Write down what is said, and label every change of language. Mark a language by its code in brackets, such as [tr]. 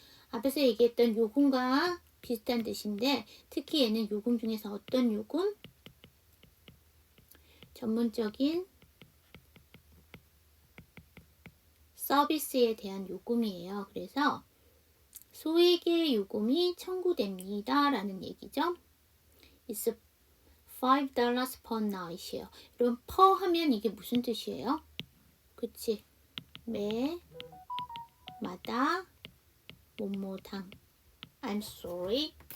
[ko] 앞에서 얘기했던 요금과 비슷한 뜻인데 특히 얘는 요금 중에서 어떤 요금? 전문적인 서비스에 대한 요금이에요. 그래서 소액의 요금이 청구됩니다. 라는 얘기죠. [en] It's $5 per night이에요. [ko] 여러분, per 하면 이게 무슨 뜻이에요? 그치? 매마다 뭐뭐당. [en] I'm sorry.